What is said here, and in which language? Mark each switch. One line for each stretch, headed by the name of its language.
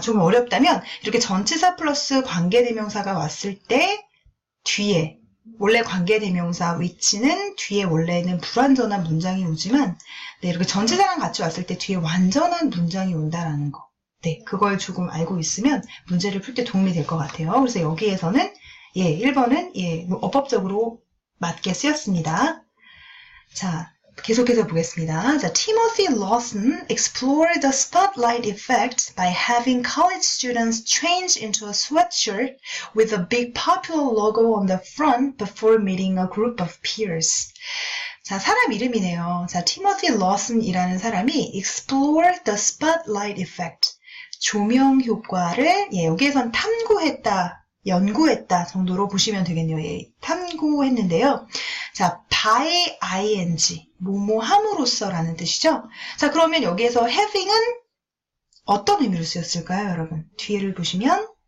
Korean: 조금 어렵다면, 이렇게 전치사 플러스 관계대명사가 왔을 때, 뒤에, 원래 관계대명사 which는 뒤에 원래는 불완전한 문장이 오지만, 네, 이렇게 전치사랑 같이 왔을 때 뒤에 완전한 문장이 온다라는 거. 네, 그걸 조금 알고 있으면 문제를 풀 때 도움이 될 것 같아요. 그래서 여기에서는, 1번은, 어법적으로 맞게 쓰였습니다. 자, 계속해서 보겠습니다.
English: 자, Timothy Lawson explored the spotlight effect by having college students change into a sweatshirt with a big popular logo on the front before meeting a group of peers.
Korean: 자, 사람 이름이네요. 자, Timothy Lawson이라는 사람이
English: explored the spotlight effect.
Korean: 조명 효과를, 여기에선 탐구했다, 연구했다 정도로 보시면 되겠네요. 탐구했는데요. 자, by ing, 뭐뭐 함으로써 라는 뜻이죠. 자, 그러면 여기에서 having은 어떤 의미로 쓰였을까요, 여러분? 뒤에를 보시면